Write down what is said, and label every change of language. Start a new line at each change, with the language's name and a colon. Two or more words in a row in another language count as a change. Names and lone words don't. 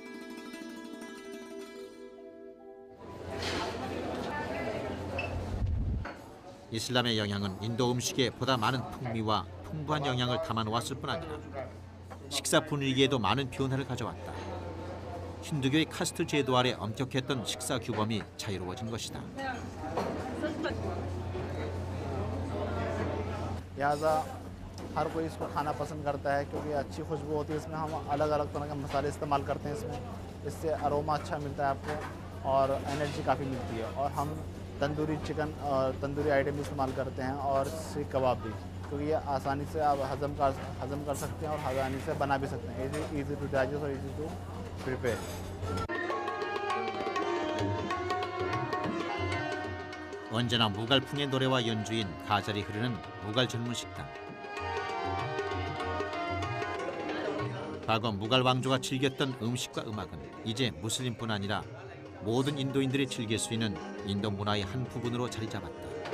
Korean: 이슬람의 영향은 인도 음식에 보다 많은 풍미와 풍부한 영양을 담아놓았을 뿐 아니라 식사 분위기에도 많은 변화를 가져왔다. 힌두교의 카스트 제도 아래 엄격했던 식사 규범이 자유로워진 것이다.
Hindi: लिहाजा हर कोई इसको खाना पसंद करता है क्योंकि अच्छी खुशबू होती है इसमें। हम अलग अलग तरह के मसाले इस्तेमाल करते हैं इसमें, इससे अरोमा अच्छा मिलता है आपको और एनर्जी काफ़ी मिलती है। और हम तंदूरी चिकन और तंदूरी आइटम भी इस्तेमाल करते हैं और सीख कबाब भी, क्योंकि ये आसानी से आप हजम कर सकते हैं और आसानी से बना भी सकते हैं।
English: easy to digest और easy to prepare.
Korean: 언제나 무갈풍의 노래와 연주인 가자리 흐르는 무갈 전문 식당. 과거 무갈 왕조가 즐겼던 음식과 음악은 이제 무슬림뿐 아니라 모든 인도인들이 즐길 수 있는 인도 문화의 한 부분으로 자리 잡았다.